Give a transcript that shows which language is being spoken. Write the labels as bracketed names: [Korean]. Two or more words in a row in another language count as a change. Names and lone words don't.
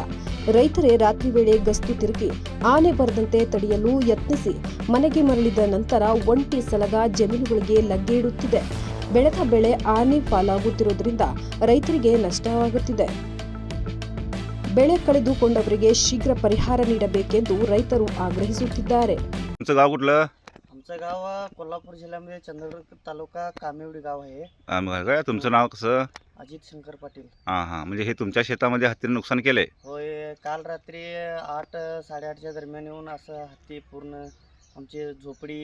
[Kannada] ರೈತರೇ ರಾತ್ರಿ ವೇಳೆ ಗಸ್ತು ತಿರುಗಿ ಆನೆ ಬರದಂತೆ ತಡೆಯಲು ಯತ್ನಿಸಿ ಮನೆಗೆ ಮರಳಿದ ನಂತರ ಒಂಟಿ ಸಲಗ ಜಮೀನುಗಳಿಗೆ ಲಗ್ಗೆ ಇಡುತ್ತಿದೆ. ಬೆಳೆದ ಬೆಳೆ ಆನೆ ಪಾಲಾಗುತ್ತಿರುವುದರಿಂದ ರೈತರಿಗೆ ನಷ್ಟವಾಗುತ್ತಿದೆ. ಬೆಳೆ ಕಳೆದುಕೊಂಡವರಿಗೆ शीघ्र ಪರಿಹಾರ ನೀಡಬೇಕೆಂದು ರೈತರು ಆಗ್ರಹಿಸುತ್ತಿದ್ದಾರೆ. [Marathi] तुमचं गाव कुठलं? आमचं गाव कोल्हापूर जिल्ह्यामध्ये चंदगड तालुका कामेवडी गाव आहे. काय तुमचं नाव कसं? अजित शंकर पाटील. हां हां, म्हणजे हे तुमच्या शेतामध्ये हत्तीने नुकसान केलंय? होय, काल रात्री 8-8:30च्या दरम्यान येऊन असं हत्ती पूर्ण आमची झोपडी